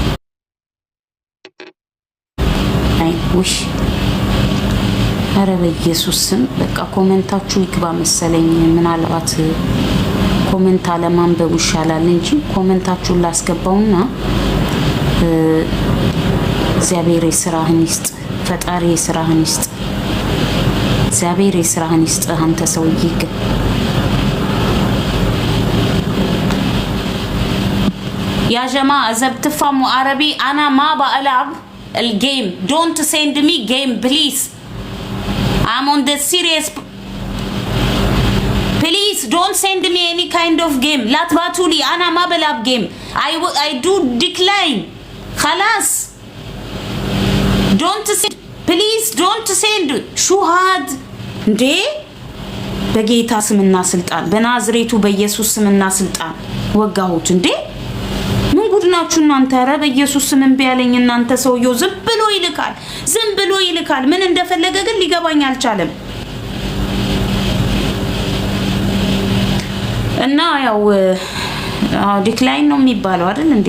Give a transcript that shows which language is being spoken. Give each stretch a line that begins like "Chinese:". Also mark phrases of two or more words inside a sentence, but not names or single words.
Amharic: አይ ውሽ ኧረ በኢየሱስ ስም በቃ ኮመንታችሁ ይግባ መሰለኝ። ምናልባት ኮመንት አለማንበብ ይሻላል እንጂ ኮመንታችሁን ላስገባውና እግዚአብሔር የሥራህን ይስጥ፣ ፈጣሪ የሥራህን ይስጥ፣ እግዚአብሔር የሥራህን ይስጥ። አንተ ሰውዬ ግን
Arabic: يا جماعة إذا بتفهموا عربي أنا ما بلعب الجيم.
English: Don't send me game please. I'm on the serious. Please don't send me any kind of game.
Arabic: لا تبعتوا لي أنا ما بلعب game.
English: I do decline. خلاص. Don't send. Please don't send.
Arabic: شو هاد؟
Amharic: እንዴ በጌታ ስምና ስልጣን በናዝሬቱ በኢየሱስ ስምና ስልጣን ወጋሁት እንዴ! ምን ጉድናችሁ እናንተ? ኧረ በኢየሱስ ስም እምቢ ያለኝ እናንተ። ሰውየው ዝም ብሎ ይልካል፣ ዝም ብሎ ይልካል። ምን እንደፈለገ ግን ሊገባኝ አልቻለም። እና ያው ዲክላይን ነው የሚባለው አይደል እንዴ?